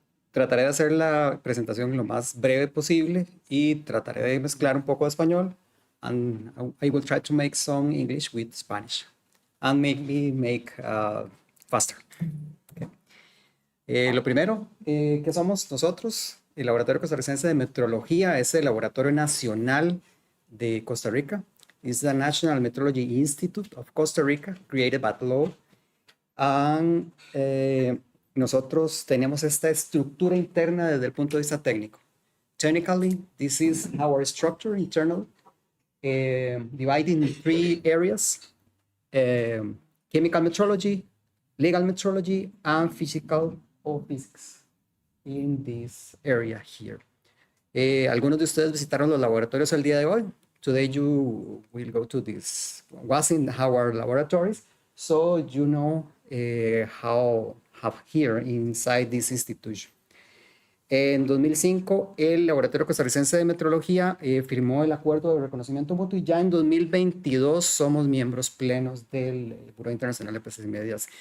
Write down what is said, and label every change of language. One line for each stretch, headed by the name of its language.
Spanish: Trataré de hacer la presentación lo más breve posible y trataré de mezclar un poco de español.
English: And I will try to make some English with Spanish and maybe make faster. Okay.
Spanish: Lo primero, ¿qué somos nosotros? El Laboratorio Costarricense de Metrología es el laboratorio nacional de Costa Rica.
English: It's the National Metrology Institute of Costa Rica, created by law.
Spanish: And, nosotros tenemos esta estructura interna desde el punto de vista técnico.
English: Technically, this is our structure internal, divided in 3 areas: chemical metrology, legal metrology, and physical or physics in this area here.
Spanish: Algunos de ustedes visitaron los laboratorios el día de hoy.
English: Today you will go to this, was in our laboratories, so you know how here inside this institution.
Spanish: En 2005, el Laboratorio Costarricense de Metrología firmó el acuerdo de reconocimiento mutuo y ya en 2022 somos miembros plenos del Buró Internacional de Empresas y Medias.